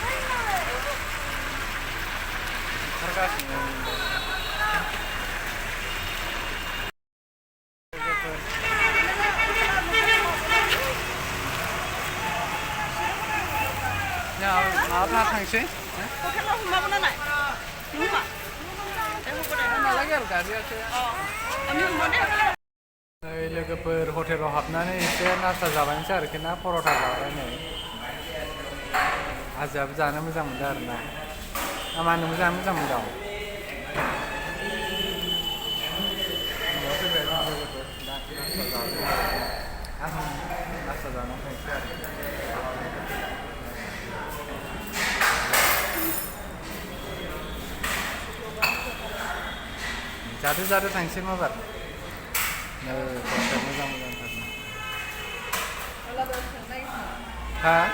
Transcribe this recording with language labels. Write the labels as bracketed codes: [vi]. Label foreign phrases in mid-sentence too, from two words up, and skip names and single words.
[brx] ओंखारगासिनो माबा थांसै लोगोफोर हटेलाव हाबनानै एसे नास्ता जाबायनोसै आरोखि ना पर'था जाबाय नै आजायाबो जानो मोजां मोनदों आरो ना मानो जानो मोजां मोनदों नास्ता जानानै थांसै आरो जादो थांसै माबार मोजां मोजांथारना हा